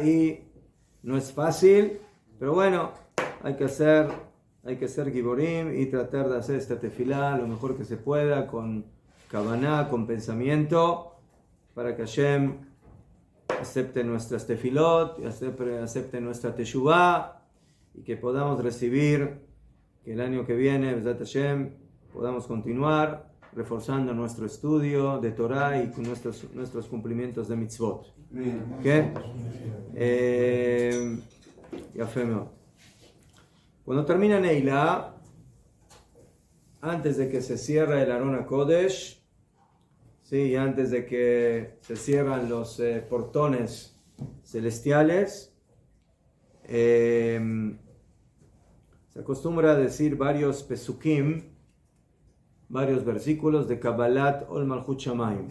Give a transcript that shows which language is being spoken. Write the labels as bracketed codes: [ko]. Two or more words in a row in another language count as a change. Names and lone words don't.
[es] Y no es fácil, pero bueno, hay que ser giborim y tratar de hacer esta tefilá lo mejor que se pueda, con kavaná, con pensamiento, para que Hashem acepte nuestras tefilot, y acepte nuestra teshuvá, y que podamos recibir, que el año que viene, [he] בעזרת השם, [es] podamos continuar reforzando nuestro estudio de Torah y con nuestros cumplimientos de mitzvot. ¿Qué? [he] יפה מאוד. [es] Cuando termina Neilá, antes de que se cierre el [he] ארון הקודש, [es] ¿sí? Y antes de que se cierran los portones celestiales, se acostumbra a decir varios pesukim, varios versículos de [he] קבלת עול מלכות שמים.